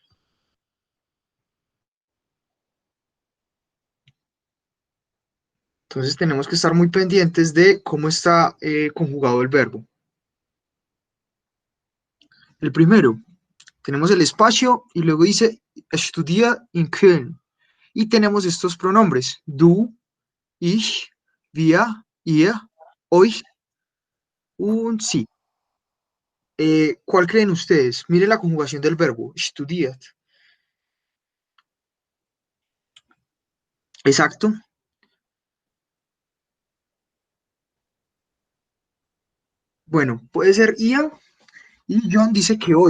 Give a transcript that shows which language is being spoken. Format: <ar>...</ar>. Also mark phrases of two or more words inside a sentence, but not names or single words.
<es>Entonces tenemos que estar muy pendientes de cómo está conjugado el verbo. El primero, tenemos el espacio y luego dice estudia</es> <de>in Köln.</de> <es>Y tenemos estos pronombres,</es> <de>du, ich, wir, ihr, euch, und sie.</de> <es>¿Cuál creen ustedes? Miren la conjugación del verbo, studiert. Exacto. Bueno, puede ser ia y John dice que hoy.</es>